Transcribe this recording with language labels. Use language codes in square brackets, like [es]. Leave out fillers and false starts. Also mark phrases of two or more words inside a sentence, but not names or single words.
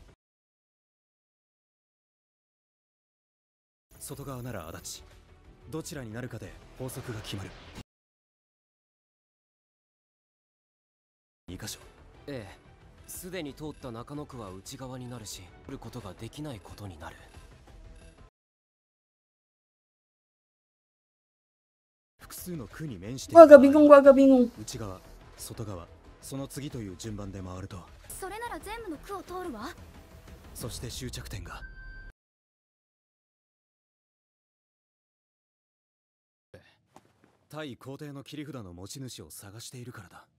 [ja] 外側なら足立、どちらになるかで法則が決まる。2箇所。ええ、すでに通った中野区は内側になるし、来ることができないことになる。複数の区に面している。 [id] Gua agak bingung, gua agak bingung. [ja] 内側、外側、その次という順番で回ると、それなら全部の区を通るわ。そして終着点が対皇帝の切り札の持ち主を探しているからだ。